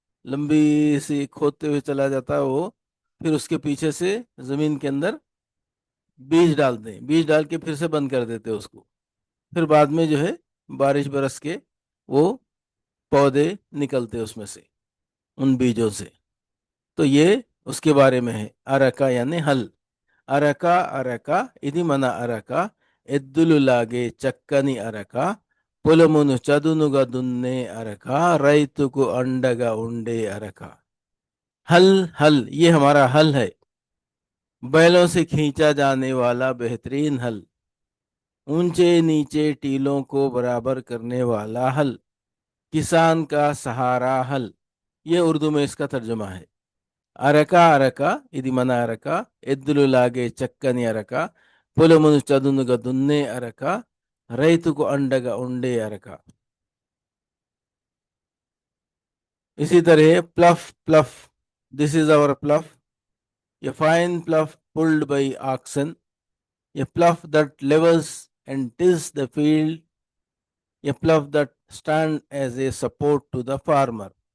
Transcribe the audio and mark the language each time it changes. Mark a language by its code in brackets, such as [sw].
[hi] लंबी सी खोदते हुए चला जाता वो. फिर उसके पीछे से जमीन के अंदर बीज डालते हैं, बीज डाल के फिर से बंद कर देते हैं उसको. फिर बाद में जो है बारिश बरस के वो पौधे निकलते उसमें से, उन बीजों से. तो ये उसके बारे में है. अरका यानी हल. [te] అరక అరక ఇది మన అరక, ఎద్దులు లాగే చక్కని అరక, పొలమును చదునుగా దున్నే అరక, రైతుకు अंडगा ఉండే అరక. [hi] हल हल ये हमारा हल है. बैलों से खींचा जाने वाला बेहतरीन हल. ऊंचे नीचे टीलों को बराबर करने वाला हल. किसान का सहारा हल. ये उर्दू में इसका तर्जुमा है. అరక అరక ఇది మన అరక, ఎద్దులు లాగే చక్కని అరక, పొలమును చదునుగా దున్నే అరక, రైతుకు అండగా ఉండే అరక. इसी तरह [en] Plough plough, this is our plough, a fine plough pulled by oxen, a pluff that levels and tills the field, a pluff that stand as a support to the farmer.